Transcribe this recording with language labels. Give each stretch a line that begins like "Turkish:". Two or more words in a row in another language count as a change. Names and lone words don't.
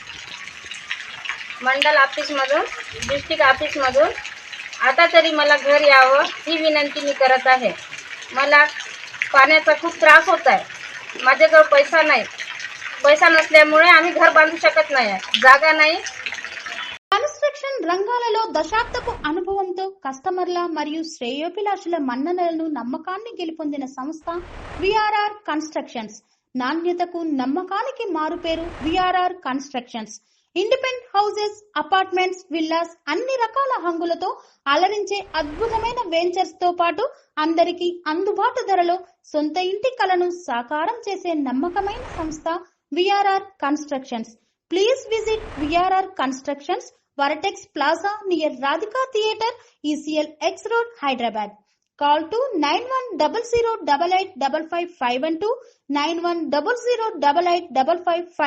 Marathi: मंडल ऑफिसमधून, डिस्ट्रिक्ट ऑफिसमधून आता तरी मला घर यावं ही विनंती मी करत आहे. मला पाण्याचा खूप त्रास होत आहे. माझ्याजवळ पैसा नाही. पैसा नसल्यामुळे आम्ही घर बांधू शकत नाही. जागा नाही.
Telugu: కన్స్ట్రక్షన్ రంగాలలో దశాబ్దపు అనుభవంతో కస్టమర్ల మరియు శ్రేయోభిలాషుల మన్ననలను, నమ్మకాన్ని గెలుపొందిన సంస్థ విఆర్ఆర్ కన్స్ట్రక్షన్స్. నాణ్యతకు, నమ్మకానికి మారుపేరు విఆర్ఆర్ కన్స్ట్రక్షన్స్.
English: Independent houses, apartments, villas
Telugu: అన్ని రకాల హంగులతో అలరించే అద్భుతమైన వెంచర్స్ తో పాటు అందరికీ అందుబాటు ధరలో సొంత ఇంటి కలను సాకారం చేసే నమ్మకమైన సంస్థ విఆర్ఆర్ కన్స్ట్రక్షన్స్.
English: Please visit VRR Constructions, Varatex Plaza near Radhika Theatre, ECL X Road, Hyderabad. Call to 9100885551 9100885559.